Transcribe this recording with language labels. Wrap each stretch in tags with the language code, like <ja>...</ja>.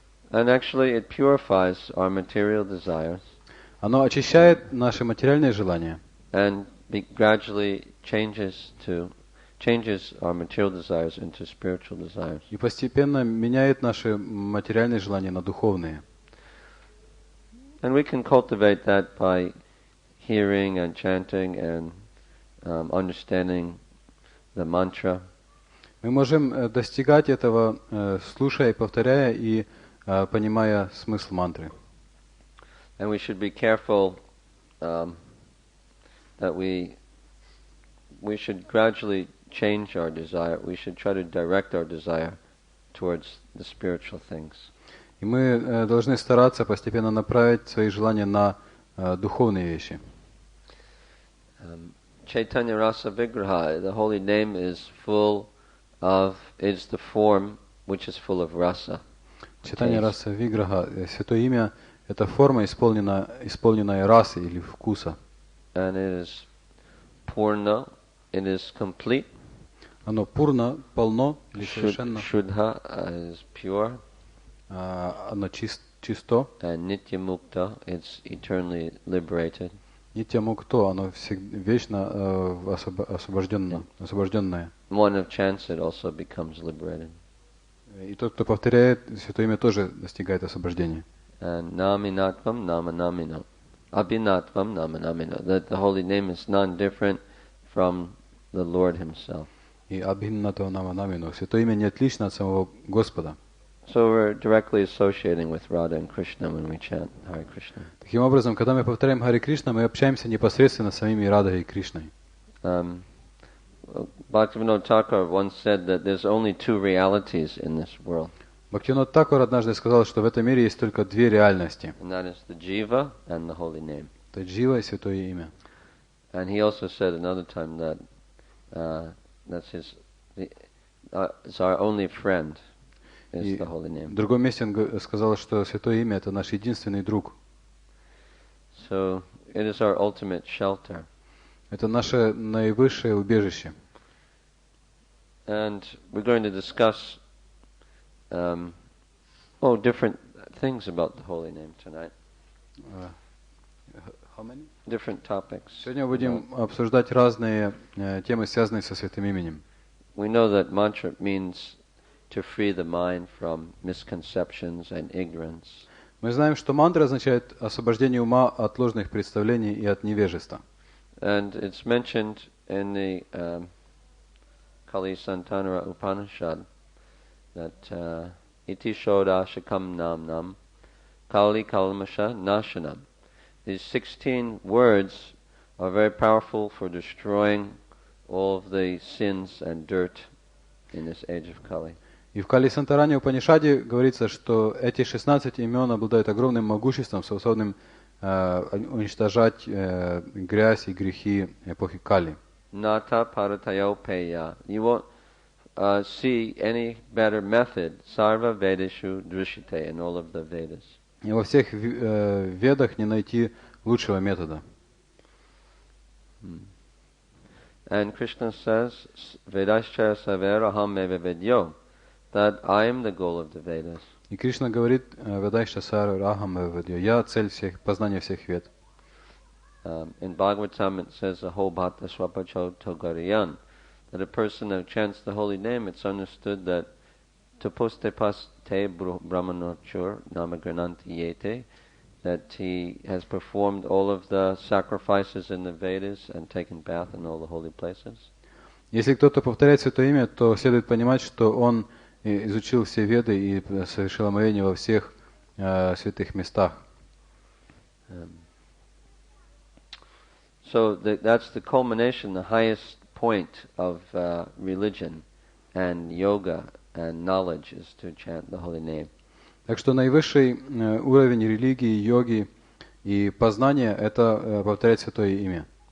<en>And actually it purifies our material desires.</en> <ru>Оно очищает наши материальные желания.</ru> <en>And gradually changes our material desires into spiritual desires.</en> <ru>И постепенно меняет наши материальные желания на духовные.</ru> <en>And we can cultivate that by hearing and chanting and understanding the mantra.</en> <ru>Мы можем достигать этого, слушая, повторяя и понимая смысл мантры.</ru> <en>And we should be careful that we should gradually change our desire. We should try to direct our desire towards the spiritual things.</en> <ru>И мы должны стараться постепенно направить свои желания на духовные вещи.</ru> <en>Chaitanya Rasa Vigraha, the holy name is the form which is full of rasa.</en> <ru>Чайтанья Раса Виграха, святое имя, это форма, исполненная расы или вкуса.</ru> <en>And it is purna, it is complete.</en> <ru>Оно пурна, полно или совершенно.</ru> <en>Shuddha is pure.</en> <ru>Оно чисто.</ru> <en>And nitya mukta, it's eternally liberated.</en> <ru>Нитья мукто, оно вечно освобожденное.</ru> <en>One of chants, it also becomes liberated.</en> <ru>И тот, кто повторяет святое имя, тоже достигает освобождения.</ru> <sa>And naminatvam namanamino. Abhinatvam namanamino.</sa> <en>That the holy name is non-different from the Lord Himself.</en> <sa>И абхиннатва наманамино.</sa> <ru>Святое имя не отлично от самого Господа.</ru> <en>So we're directly associating with Radha and Krishna when we chant Hare Krishna.</en> <ru>Таким образом, когда мы повторяем Харе Кришна, мы общаемся непосредственно с самими Радой и Кришной.</ru> <en>Bhaktivinoda Thakur once said that there's only two realities in this world.</en> <ru>Бхактивинод Такур однажды сказал, что в этом мире есть только две реальности.</ru> <en>And that is the jiva and the holy name.</en> <ru>Это джива и святое имя.</ru> <en>And he also said another time that it's our only friend is the holy name.</en> <ru>В другом месте он сказал, что святое имя — это наш единственный друг.</ru> <en>So it is our ultimate shelter.</en> <ru>Это наше наивысшее убежище.</ru> <en>And we're going to discuss different things about the holy name tonight. How many? Different topics.</en> <ru>Сегодня будем обсуждать разные темы, связанные со святым именем.</ru> <en>We know that mantra means to free the mind from misconceptions and ignorance.</en> <ru>Мы знаем, что мантра означает освобождение ума от ложных представлений и от невежества.</ru> <en>And it's mentioned in the Kali Santanara Upanishad that</en> <sa>iti shoda shakam nam kali kalmasha nashanam.</sa> <en>These 16 words are very powerful for destroying all of the sins and dirt in this age of Kali.</en> <ru>И в Кали Сантаране Упанишаде говорится, что эти 16 имен обладают огромным могуществом, способным уничтожать грязь и грехи эпохи Кали.</ru> <sa>Nata paratayo peya.</sa> <en>You won't see any better method.</en> <sa>Sarva Vedeshu Drishite</sa> <en>in all of the Vedas.</en> <ru>И во всех ведах не найти лучшего метода.</ru> <en>And Krishna says,</en> <sa>Vedascha saveraham eva vedyo,</sa> <en>that I am the goal of the Vedas.</en> <ru>И Кришна говорит,</ru> <sa>«Ведайша сара рахам ведьо»,</sa> <ru>«Я цель всех, познание всех вед».</ru> <en>In Bhagavatam it says,</en> <sa>Aho bhata swapacho togariyan,</sa> <en>that a person who chants the holy name, it's understood that</en> <sa>taposte paste brahmanochur namagrananti yete,</sa> <en>that he has performed all of the sacrifices in the Vedas and taken bath in all the holy places.</en> <ru>Если кто-то повторяет святое имя, то следует понимать, что он изучил все Веды и совершил омовение во всех святых местах.</ru> <en>So that's the culmination, the highest point of religion and yoga and knowledge is to chant the holy name.</en> <ru>Так что наивысший уровень религии, йоги и познания — это повторять святое имя.</ru>